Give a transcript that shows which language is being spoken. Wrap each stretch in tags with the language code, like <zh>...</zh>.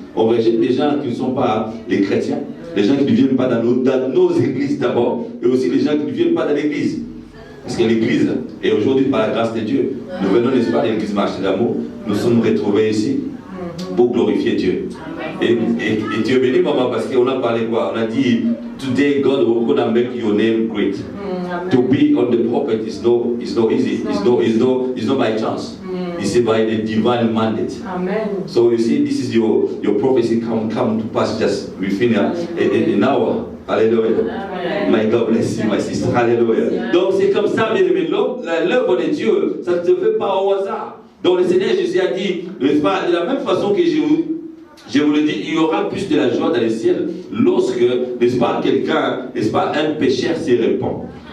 <fr>On rejette des gens qui ne sont pas les chrétiens, les gens qui ne viennent pas dans nos églises d'abord, et aussi les gens qui ne viennent pas dans l'église. Parce que l'église, et aujourd'hui, par la grâce de Dieu, nous venons, n'est-ce pas, de l'église marché d'amour, nous sommes retrouvés ici pour glorifier Dieu. Et Dieu béni, maman, parce qu'on a parlé quoi? On a dit,</fr> <en>today God will gonna make your name great. To be on the pulpit is no easy. It's not by chance. It's by the divine mandate. Amen. So you see, this is your prophecy come to pass just within an hour. Alléluia. My God bless you, my sister. Alléluia.</en> <fr>Donc c'est comme ça, bien aimé. L'œuvre de Dieu, ça ne se fait pas au hasard. Donc le Seigneur Jésus a dit, n'est-ce pas, de la même façon que je vous le dis, il y aura plus de la joie dans le ciel lorsque, n'est-ce pas, quelqu'un, n'est-ce pas, un pécheur se répand.</fr>